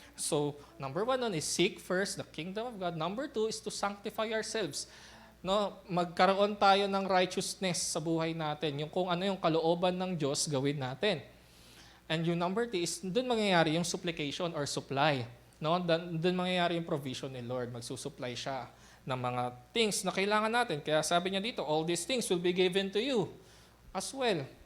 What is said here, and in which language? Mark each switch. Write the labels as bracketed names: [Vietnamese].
[English] So, number 1 is seek first the kingdom of God. Number 2 is to sanctify ourselves. [Filipino] no, magkaroon tayo ng righteousness sa buhay natin. Yung kung ano yung kalooban ng Diyos, gawin natin. And yung number 3 is doon mangyayari yung supplication or supply. No? Doon mangyayari yung provision ni Lord. Magsusupply siya ng mga things na kailangan natin. Kaya sabi niya dito, [English] all these things will be given to you as well.